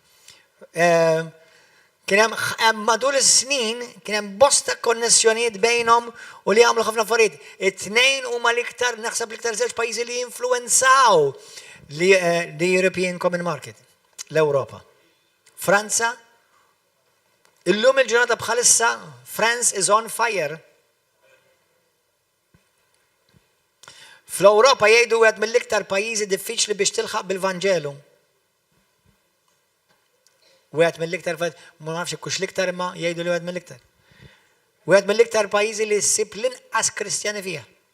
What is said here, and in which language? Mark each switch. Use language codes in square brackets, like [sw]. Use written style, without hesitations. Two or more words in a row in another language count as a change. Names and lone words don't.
[mt] Kien hemm matul is-snin kien hemm bosta konnessjonijiet bejnhom u li għamlu ħafna affarijiet. It-tnejn huma l-iktar naħseb l-iktar żewġ pajjiżi li jinfluwenzaw l-European Common Market, l-Ewropa. Franza, illum il-ġurnata bħalissa, [en] France is on fire. [mt] Fl-Ewropa jgħidu għed mill-iktar pajjiżi diffiċli biex tilħaq bil-Vanġelu. Wieħed mill-iktar, ma nafx kux l-iktar imma jgħidu li wieħed mill-iktar. Wieħed mill-iktar pajjiżi li ssib l-inqas Kristjani fiha.